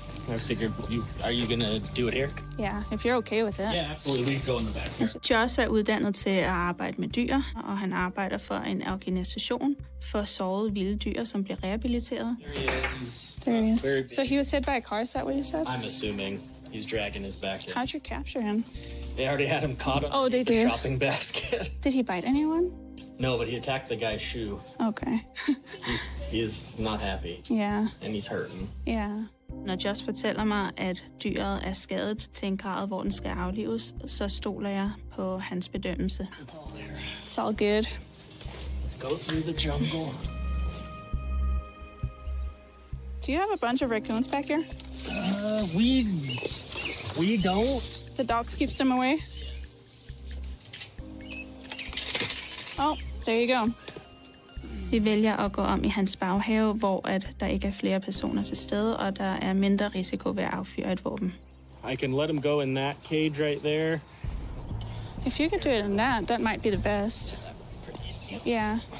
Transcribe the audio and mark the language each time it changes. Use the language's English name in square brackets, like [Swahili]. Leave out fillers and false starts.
[English] I figured, are you gonna do it here? Yeah, if you're okay with it. Yeah, absolutely. We can go in the back here. [Danish] Josh er uddannet til at arbejde med dyr, og han arbejder for en organisation for sårede vilde dyr, som bliver rehabiliteret. [English] There he is. So he was hit by a car, is that what you said? I'm assuming he's dragging his back in. How'd you capture him? They already had him caught up in the shopping basket. Did he bite anyone? No, but he attacked the guy's shoe. Okay. He's not happy. Yeah. And he's hurting. Yeah. [Danish] Når Josh fortæller mig, at dyret er skadet til en grad, hvor den skal aflives, så stoler jeg på hans bedømmelse. [English] It's all good. Let's go through the jungle. Do you have a bunch of raccoons back here? We don't. The dogs keeps them away? Oh, there you go. [Danish] Vi vælger at gå om i hans baghave, hvor at der ikke er flere personer til stede, og der er mindre risiko ved at affyre et våben. [English] I can let him go in that cage right there. If you could do it in that might be the best. Yeah.